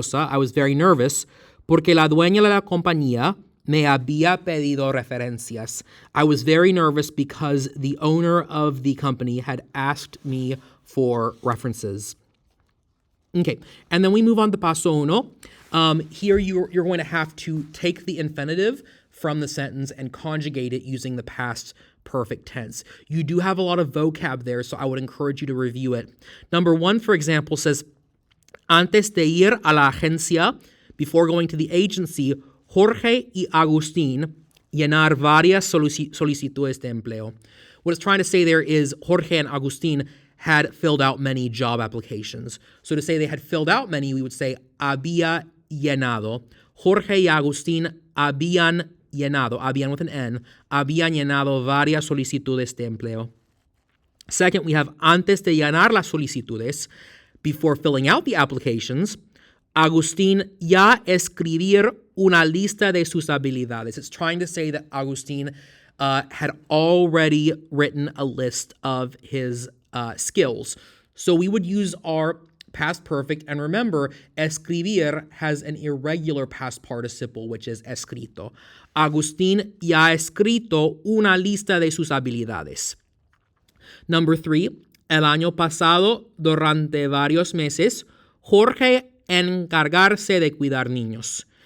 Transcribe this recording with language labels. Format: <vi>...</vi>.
<en>I was very nervous</en> <es>porque la dueña de la compañía me había pedido referencias.</es> <en>I was very nervous because the owner of the company had asked me for references. Okay, and then we move on to paso uno. Here you're going to have to take the infinitive from the sentence and conjugate it using the past perfect tense. You do have a lot of vocab there, so I would encourage you to review it. Number one, for example, says,</en> <es>antes de ir a la agencia,</es> <en>before going to the agency,</en> <es>Jorge y Agustín llenar varias solicitudes de empleo.</es> <en>What it's trying to say there is Jorge and Agustín had filled out many job applications. So to say they had filled out many, we would say</en> <es>había llenado. Jorge y Agustín habían llenado,</es> <en>habían with an N,</en> <es>habían llenado varias solicitudes de empleo.</es> <en>Second, we have</en> <es>antes de llenar las solicitudes,</es> <en>before filling out the applications,</en> <es>Agustín ya escribir una lista de sus habilidades.</es> <en>It's trying to say that Agustín had already written a list of his skills. So we would use our past perfect, and remember, escribir has an irregular past participle, which is escrito.</en> <es>Agustín ya ha escrito una lista de sus habilidades.</es> <en>Number 3,</en> <es>el año pasado, durante varios meses, Jorge encargarse de cuidar niños.</es>